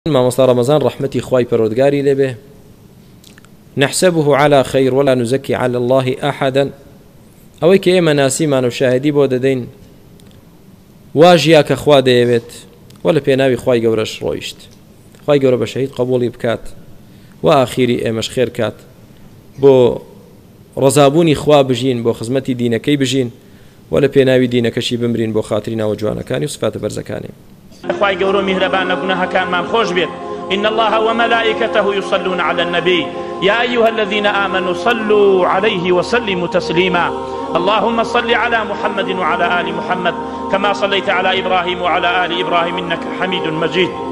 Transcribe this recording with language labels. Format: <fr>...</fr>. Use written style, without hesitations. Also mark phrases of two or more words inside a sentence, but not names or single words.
<ckb>مامۆستا ڕەمەزان ڕەحمەتی خوای پەروەردگاری لێبێ</ckb> <ar>نحسبه على خير ولا نزكي على الله أحدا</ar> <ckb>ئەوەی کە ئێمە ناسیمان و شاهدی بۆ دەدەین واژیا کە خوا دەیەوێت وە لە پێناوی خوای گەورەش ڕۆیشت خوای گەورە بە شەهید قبوڵی بکات و ئاخیری ئێمەش خێر کات بۆ ڕەزابوونی خوا بژین بۆ خزمەتی دینەکەی بژین و لە پێناوی دینەکەشی بمرین بۆ خاتری ناوە جوانەکانی و سفاتە بەرزەکانی خوای گەورە میهرەبان گوناهەکانمان خۆش بێت</ckb> <ar>إن الله وملائكته يصلون على النبي يا أيها الذين آمنوا صلوا عليه وسلموا تسليما اللهم صل على محمد وعلى آل محمد كما صليت على إبراهيم وعلى آل إبراهيم إنك حميد مجيد</ar>